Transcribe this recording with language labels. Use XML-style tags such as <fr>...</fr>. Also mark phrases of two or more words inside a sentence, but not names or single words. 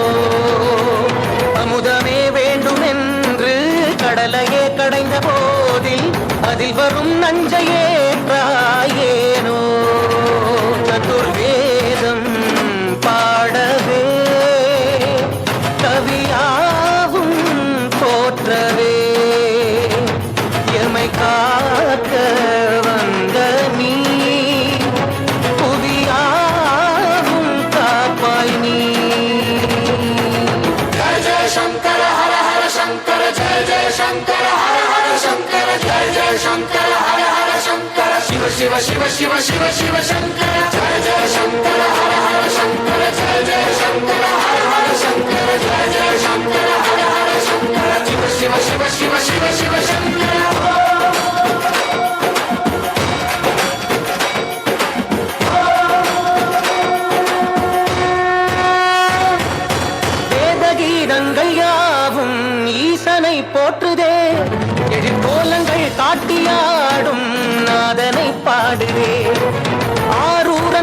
<ta>அமுதமே வேண்டும் என்று கடலையே கடைந்த போதில் அதில் வரும் நஞ்சையே ஏனோ சதுர்வேதம் பாடவே கவியாவும் போற்றவே எமை காக்க வந்த நீ புவியாவும் காப்பாய் நீ.</ta> <sa>जय जय शंकर हर हर शंकर जय जय शंकर हर हर शंकर जय जय शंकर हर हर शंकर शिव शिव शिव शिव शिव शिव शंकर जय जय शंकर हर हर शंकर जय जय शंकर हर हर शंकर जय जय शंकर हर हर शंकर शिव शिव शिव शिव शिव शिव शंकर.</sa> <ta>வேதகீதங்கள் யாவும் ஈசனை போற்றுதே எழிற்கோலங்கள் காட்டியாடும் நாதனை பாடுதே ஆரூரன்</ta>